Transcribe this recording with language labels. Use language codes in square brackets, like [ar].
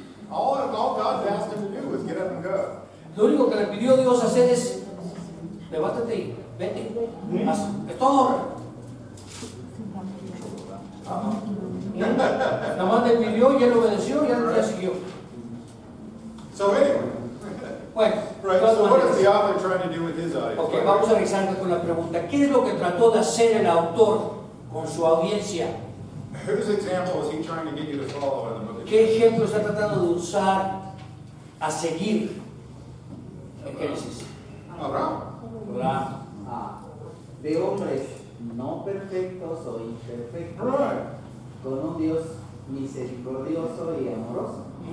[en] All God asked him to do was get up and go. [es] Lo único que le pidió Dios hacer es levántate y vete. Es todo. Nada más le pidió y él obedeció y él ya siguió. [en] So anyway, [es] Bueno, [en] right, [es] de todas [en] so what is [es] maneras. [en] the author trying to do with his audience? [es] Ok, vamos a regresar con la pregunta. ¿Qué es lo que trató de hacer el autor con su audiencia? [en] Whose example is he trying to get you to follow in the book of [es] ¿Qué ejemplo está tratando de usar a seguir en Génesis? [en] Abraham. [es] Abraham. De hombres no perfectos o imperfectos, [en] Right. [es] con un Dios misericordioso y amoroso.